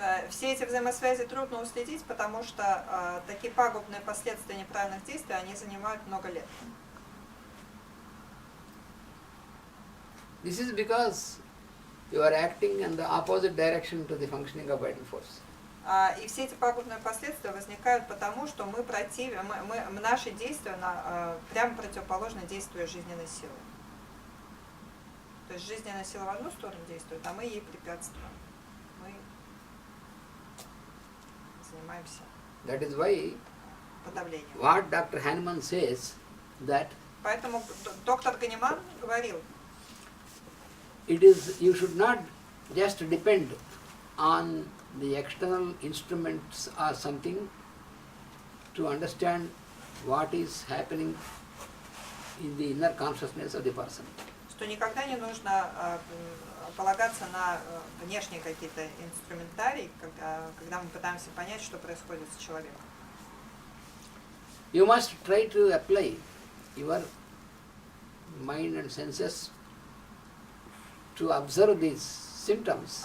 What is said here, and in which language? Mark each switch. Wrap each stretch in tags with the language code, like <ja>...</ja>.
<ru>Все эти взаимосвязи трудно уследить, потому что такие пагубные последствия неправильных действий, они занимают много лет.</ru> <en>This is because you are acting in the opposite direction to the functioning of vital force.</en> <ru>И все эти пагубные последствия возникают потому, что наши действия прямо противоположны действию жизненной силы. То есть жизненная сила в одну сторону действует, а мы ей препятствуем. Мы занимаемся</ru> <en>That is why</en> <ru>подавлением.</ru> <en>what Dr. Hahnemann says that</en> <ru>Поэтому доктор Ганиман говорил,</ru> <en>you should not just depend on the external instruments or something to understand what is happening in the inner consciousness of the person.</en> <ru>что никогда не нужно полагаться на внешние какие-то инструментарии, когда мы пытаемся понять, что происходит с человеком.</ru> <en>You must try to apply your mind and senses to observe these symptoms.</en>